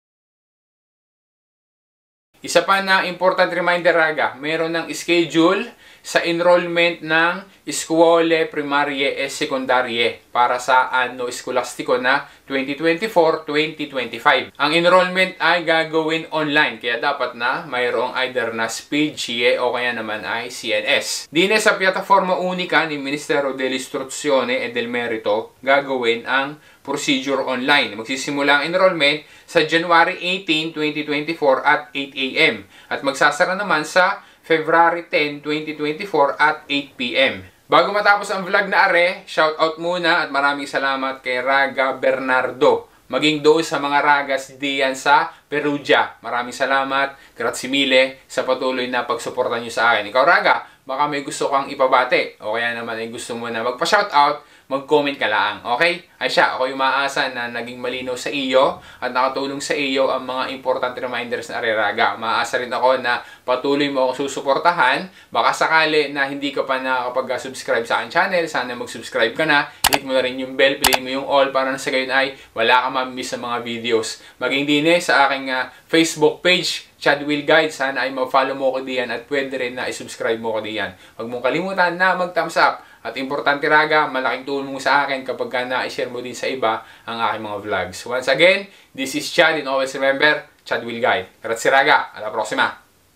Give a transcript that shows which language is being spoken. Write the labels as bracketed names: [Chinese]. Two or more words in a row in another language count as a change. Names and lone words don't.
[Filipino] Isa pa na [English] important reminder [Filipino] Raga, meron ng schedule sa enrollment ng [Italian] Scuole Primarie e Secondarie [Filipino] para sa [Italian] anno eskolastiko [Filipino] na 2024-2025. Ang enrollment ay gagawin online kaya dapat na mayroong either na SPID, CIE o kaya naman ay CNS. Dine sa [Italian] piataforma unika [Filipino] ni Ministero dell'Istruzione e del Merito gagawin ang procedure online. Magsisimula ang enrollment sa January 18, 2024 at 8 a.m. at magsasara naman sa February 10, 2024 at 8 p.m. Bago matapos ang vlog na are, shoutout muna at maraming salamat kay Raga Bernardo. Maging doon sa mga ragas diyan sa Perugia. Maraming salamat, [Italian] grazie mille [Filipino] sa patuloy na pagsuporta nyo sa akin. Ikaw Raga, baka may gusto kang ipabate o kaya naman ay gusto mo na magpa-shoutout, mag-comment ka lang, okay? Ay siya, ako yung maasa na naging malinaw sa iyo at nakatulong sa iyo ang mga [English] important reminders [Filipino] na Areraga. Maasa rin ako na patuloy mo akong susuportahan. Baka sakali na hindi ka pa nakakapag-subscribe sa aking channel, sana mag-subscribe ka na. Hit mo na rin yung bell, play mo yung all para sa gayon ay wala ka ma-miss sa mga videos. Maging din sa aking Facebook page, Chad Will Guide. Sana ay ma-follow mo ko diyan at pwede rin na i-subscribe mo ko diyan. Huwag mong kalimutan na mag-thumbs up. At importante Raga, malaking tulong sa akin kapag na-share mo din sa iba ang aking mga vlogs. [English] Once again, this is Chad and always remember, Chad Will Guide. [Italian] Grazie Raga, alla prossima!